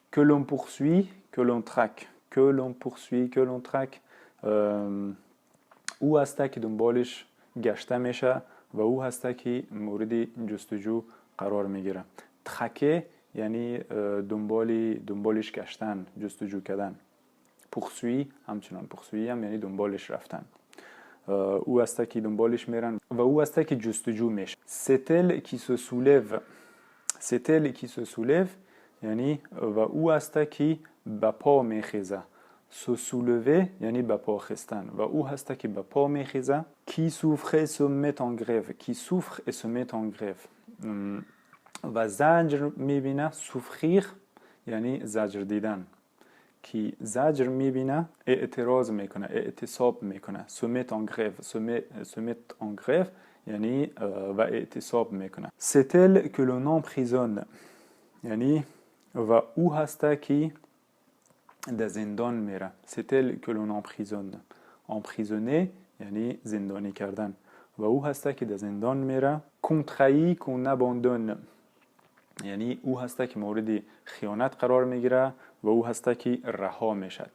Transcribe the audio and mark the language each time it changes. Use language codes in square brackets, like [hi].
[fr] que l'on poursuit que l'on traque [fa] que l'on poursuit que l'on traque او هست که دنبالش گشته میشه و او هست که مورد جستجو قرار میگیره. ترکه یعنی دنبالش گشتن، جستجو کردن. poursuit همچنان poursuit هم یعنی دنبالش رفتن. او هست که دنبالش میرن و او هست که جستجو میشه. [fr] c'est elle qui se soulève c'est elle qui se soulève [fa] یعنی و او هست که به پا میخیزه. se soulever یعنی به پا خستن و او هست که به پا میخیزه. [fr] qui souffrait se met en grève qui souffre et se met en grève [fa] و زجر میبینه. souffrir یعنی زجر دیدن. کی زجر میبینه اعتراض میکنه، اعتصاب میکنه. [fr] se met en grève se met en grève [fa] یعنی و اعتصاب میکنه. [fr] c'est elle que l'on emprisonne [fa] یعنی و او هسته که در زندان میره. [fr] c'est elle que l'on emprisonne emprisonner [fa] یعنی زندانی کردن و او هسته که در زندان میره. [fr] qu'on trahit qu'on abandonne [fa] یعنی او هسته که مورد خیانت قرار میگیره و او هسته که رها میشه.